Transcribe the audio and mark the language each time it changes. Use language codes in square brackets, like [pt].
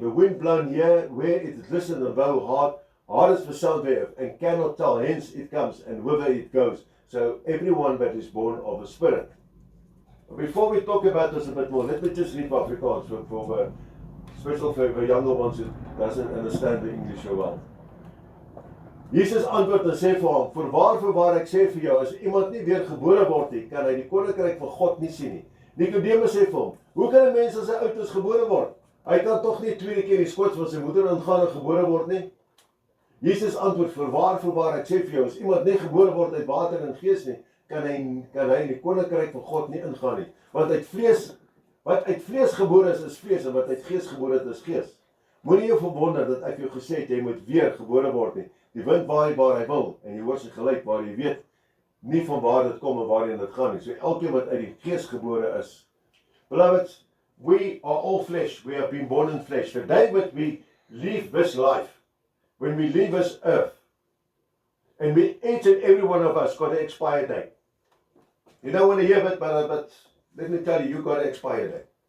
[en] The wind blown here, where it is listened and blow hard is the sound thereof, and cannot tell hence it comes, and whither it goes. So everyone that is born of the Spirit." Before we talk about this a bit more, let me just read Afrikaans especially for the younger ones who doesn't understand the English so well. [af] Jesus antwoord en sê vir hom, voorwaar ek sê vir jou, as iemand nie weer gebore word nie, kan hy die koninkryk van God nie sien nie. Nicodemus sê vir hom, hoe kan 'n mens as hy oud is gebore word? Hy kan tog nie tweede keer die skoot van sy moeder ingaan en gebore word nie. Jesus antwoord, voorwaar ek sê vir jou, as iemand nie gebore word uit water en gees nie, kan hy in die koninkryk van God nie ingaan nie. Want wat uit vlees gebore is vlees, en wat uit gees gebore is gees. Moenie jou verwonder dat ek jou gesê het, jy moet weer gebore word nie. Die wind waai waar hy wil, en jy hoor sy geluid waar jy weet nie van waar dit kom en waarheen dit gaan nie. So elkeen wat uit die gees gebore is. [en] Beloved, we are all flesh. We have been born in flesh. The day that we leave this life, when we leave this earth, and each and every one of us got an expiry date. You don't want to hear it, but let me tell you, got an expiry date.